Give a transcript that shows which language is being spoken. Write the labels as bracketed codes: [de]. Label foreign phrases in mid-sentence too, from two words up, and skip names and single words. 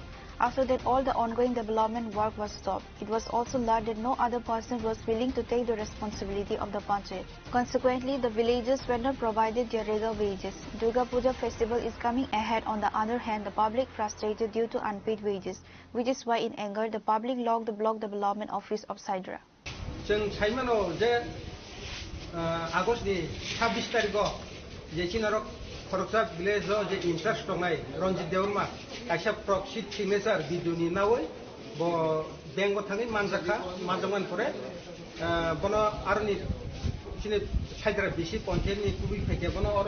[en] After that, all the ongoing development work was stopped. It was also learned that no other person was willing to take the responsibility of the Panchayat. Consequently, the villagers were not provided their regular wages. Durga Puja festival is coming ahead. On the other hand, the public frustrated due to unpaid wages, which is why in anger, the public locked the block development office of Saidra. [brx] जों साइमानो जे आगस्टनि 26 तारिखआव जे चिनारक खरकसा भिलेजाव जे इन्चार्ज दंनाय रनजित देवरमा आइसा [en] proxy signature [brx] भिडिअनि नावै ब बेंगआव थाङै मानजामान परे बनो आरनि सिने साइद्रा बिसि पन्चायतनि कुबि फाइके बनो अर